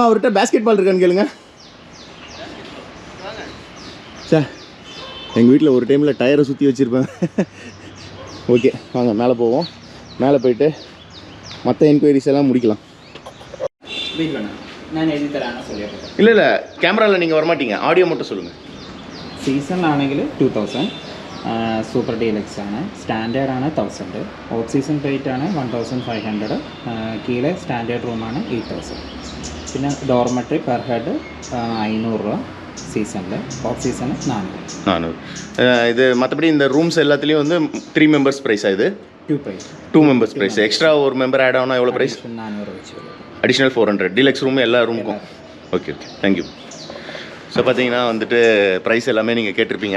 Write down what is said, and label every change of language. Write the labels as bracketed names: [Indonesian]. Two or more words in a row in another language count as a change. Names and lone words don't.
[Tamil] அவர்கிட்ட [English] basket ball [Tamil] இருக்கான்னு கேளுங்க சார். எங்கள் வீட்டில் ஒரு டைமில் டயரை சுற்றி வச்சுருப்பேன். ஓகே வாங்க மேலே போவோம். மேலே போயிட்டு மற்ற என்கொயரிஸ் எல்லாம் முடிக்கலாம். இல்லை கேமராவில் நீங்கள் வரமாட்டீங்க, ஆடியோ மட்டும் சொல்லுங்கள். [Malayalam] സീസണിലാണെങ്കിൽ 2000, [English] super deluxe [Malayalam] ആണ്, സ്റ്റാൻഡേർഡ് ആണ് 1000, [English] off season rate [Malayalam] ആണ് 1500, കീഴെ സ്റ്റാൻഡേർഡ് റൂമാണ് 8000. പിന്നെ [English] dormitory per head [Malayalam] 500 രൂപ സീസണിൽ, [English] off season [Malayalam] 400. [Tamil] இது மற்றபடி இந்த ரூம்ஸ் எல்லாத்துலேயும் வந்து 3 மெம்பர்ஸ் ப்ரைஸா? இது 2 [English] members price. [Tamil] எக்ஸ்ட்ரா ஒரு [English] member add [Tamil] ஆனால் எவ்வளோ ப்ரைஸ்? 400 வச்சு. [English] additional 400 deluxe room [Tamil] எல்லா ரூமுக்கும். [English] okay thank you. [Tamil] ஸோ பார்த்தீங்கன்னா வந்துட்டு ப்ரைஸ் எல்லாமே நீங்கள் கேட்டிருப்பீங்க.